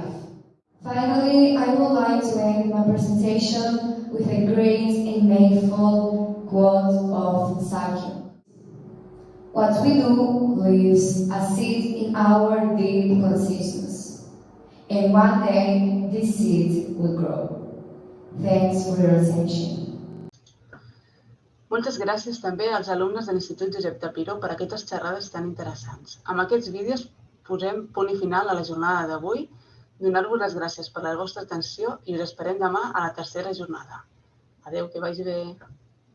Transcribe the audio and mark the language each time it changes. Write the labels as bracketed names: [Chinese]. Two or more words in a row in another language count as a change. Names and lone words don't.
[English] Finally, I would like to end my presentation with a great and meaningful quote of Sessió. What we do leaves a seed in our deep consciousness, and one day this seed will grow. Thanks for your attention. [Catalan] Moltes gràcies també als alumnes de l'Institut Josep Tapiró per aquestes xerrades tan interessants. Amb aquests vídeos posem punt i final a la jornada d'avui. Donar-vos les gràcies per la vostra atenció i us esperem demà a la tercera jornada. Adéu, que vagi bé.